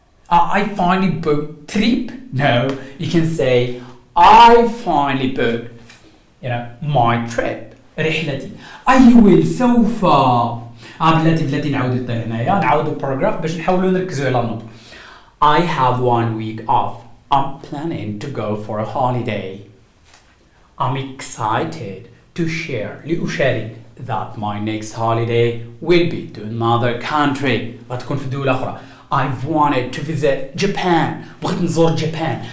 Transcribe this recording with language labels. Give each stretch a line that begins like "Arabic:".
English: I finally booked trip. No, you can say I finally booked my trip، رحلتي. I will سوف.
Arabic: بلاتي نعاودو هنايا نعاودو paragraph باش نحاولوا نركزوا على النطق.
English: I have 1 week off. I'm planning to go for a holiday. I'm excited to share لأشارك that my next holiday will be to another country،
Arabic: غتكون في دولة أخرى.
English: I've wanted to visit Japan،
Arabic: بغيت نزور
English: Japan.